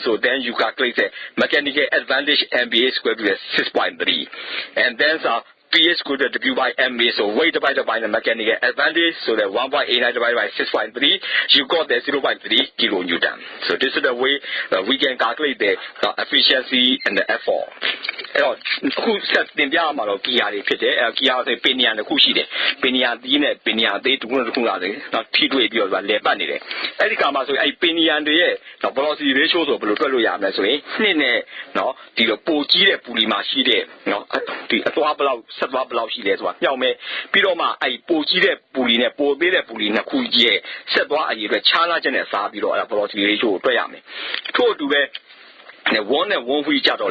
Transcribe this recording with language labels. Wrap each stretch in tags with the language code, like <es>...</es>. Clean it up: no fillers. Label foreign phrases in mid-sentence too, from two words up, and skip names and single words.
<en>So then you calculate the mechanical advantage MA is equal to 6.3. And then P is equal to W by MA, so weight divided by the mechanical advantage, so that 1.89 divided by 6.3, you got the 0.3 kilonewton. So this is the way we can calculate the efficiency and the effort.</en> <my>အခုဆက်တင်ပြမှာတော့ကီယာတွေဖြစ်တယ်ကီယာဆိုပင်နီယန်တစ်ခုရှိတယ်ပင်နီယန်သီးနဲ့ပင်နီယန်သေးတစ်ခုတစ်ခုလာတယ်နော်ထိတွေ့ပြီးတော့လဲပတ်နေတယ်အဲ့ဒီကမှာဆိုအဲ့ပင်နီယန်တွေရဲ့</my> <en>velocity ratio</en> <my>ဆိုဘယ်လိုတွက်လို့ရမလဲဆိုရင်နှစ်နဲ့နော်ဒီလိုပိုကြီးတဲ့ပူလီမှာရှိတဲ့နော်ဒီအသွားဘလောက်ဆက်သွားဘလောက်ရှိလဲဆိုတာညှောက်မယ်ပြီးတော့မှအဲ့ပိုကြီးတဲ့ပူလီနဲ့ပိုသေးတဲ့ပူလီနှစ်ခုကြီးရဲ့ဆက်သွားအရေးအတွက်ခြားနာချက်နဲ့စားပြီးတော့အဲ့</my> <en>velocity ratio</en> <my>ကိုတွက်ရမယ်ထို့အတူပဲ1နဲ့1 free ကြတော့</my>